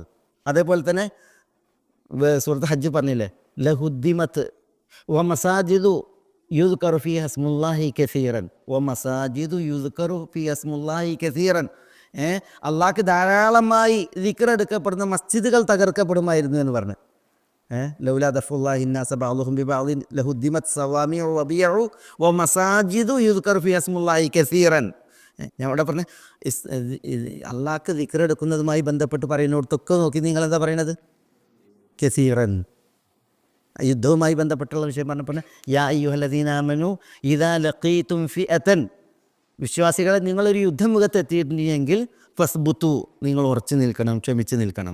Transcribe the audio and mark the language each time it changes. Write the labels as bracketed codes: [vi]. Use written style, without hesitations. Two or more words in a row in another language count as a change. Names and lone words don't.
[ml] അതേപോലെ തന്നെ സൂറത്ത് ഹജ്ജ് പറഞ്ഞില്ലേ, [ar] لهدمت و مساجد يذكر فيها اسم الله كثيرا و مساجد يذكر فيها اسم الله كثيرا. [ml] അള്ളാഹ്ക്ക് ധാരാളമായി ദിക്റെടുക്കപ്പെടുന്ന മസ്ജിദുകൾ തകർക്കപ്പെടുമായിരുന്നു എന്ന് പറഞ്ഞു. [ar] لولا دفع الله الناس بعضهم ببعض لهدمت صوامع وبيع ومساجد يذكر فيها اسم الله كثيرا. [ml] ഞാൻ ഇവിടെ പറഞ്ഞ അള്ളാഹ്ക്ക് ദിക്റെടുക്കുന്നതുമായി ബന്ധപ്പെട്ട് പറയുന്നിടത്തൊക്കെ നോക്കി നിങ്ങൾ എന്താ പറയണത്? കസീറൻ. യുദ്ധവുമായി ബന്ധപ്പെട്ടുള്ള വിഷയം പറഞ്ഞപ്പോൾ [ar] يا أيها الذين آمنوا إذا لقيتم فئة, [ml] വിശ്വാസികളെ നിങ്ങളൊരു യുദ്ധമുഖത്ത് എത്തിയിട്ടുണ്ടെങ്കിൽ ഫസ്ബുത്തു, നിങ്ങൾ ഉറച്ചു നിൽക്കണം, ക്ഷമിച്ച് നിൽക്കണം.